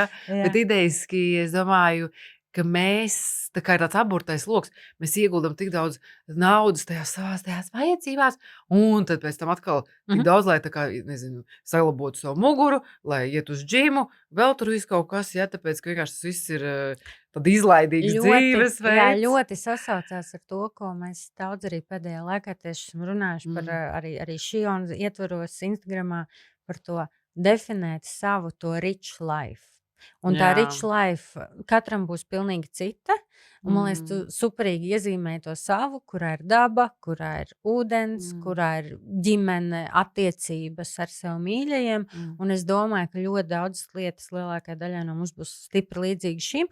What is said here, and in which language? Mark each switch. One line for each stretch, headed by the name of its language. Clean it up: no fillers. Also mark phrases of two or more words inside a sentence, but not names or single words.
Latvian: Bet idejiski, es domāju, ka mēs, tā kā ir tāds aburtais loks, mēs ieguldam tik daudz naudas tajās vajadzībās, un tad pēc tam atkal tik daudz, lai tā kā, nezinu, saglabotu savu muguru, lai iet uz džimu, vēl tur viss kaut kas, ja, tāpēc, ka vienkārši tas viss ir tad izlaidīgs dzīvesveids. Jā, ļoti sasaucās ar to, ko mēs daudz arī pēdējā laikā tieši esam runājuši par arī šī un ietvaros Instagramā par to definēt savu to
English: rich life.
Latvian: Un tā
English: rich life
Latvian: katram būs pilnīgi cita. Un, man liekas, tu superīgi iezīmēji to savu, kurā ir daba, kurā ir ūdens, kurā ir ģimene, attiecības ar sev mīļajiem. Un es domāju, ka ļoti daudzas lietas lielākajai daļai no mums būs stipri līdzīgi šim.